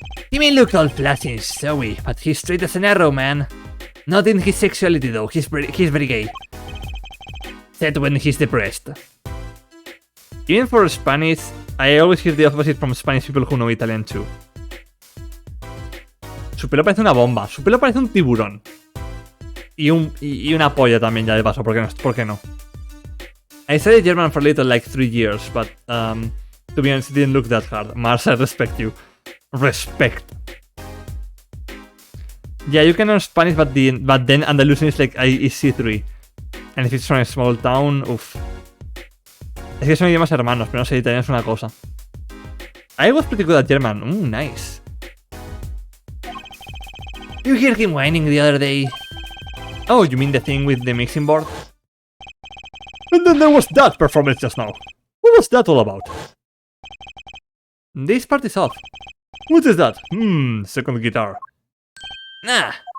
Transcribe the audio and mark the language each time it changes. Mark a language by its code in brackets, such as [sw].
[en] He may look all flashy and showy, but he's straight as an arrow, man. Not in his sexuality though, he's very gay. Except when he's depressed. Even for Spanish, I always hear the opposite from Spanish people who know Italian too. [es] Su pelo parece una bomba, su pelo parece un tiburón. Y una polla también ya de paso, ¿por qué no? [en] I studied German for a little, like 3 years, but to be honest, it didn't look that hard. Mars, I respect you. Respect. Yeah, you can learn Spanish, but then Andalusian is like is C3. And if it's from a small town, uff. [es] Es que son idiomas hermanos, pero no sé, italiano es una cosa. [en] I was pretty good at German. Nice. You hear him whining the other day? Oh, you mean the thing with the mixing board? And then there was that performance just now. What was that all about? This part is off. What is that? Second guitar. Nah.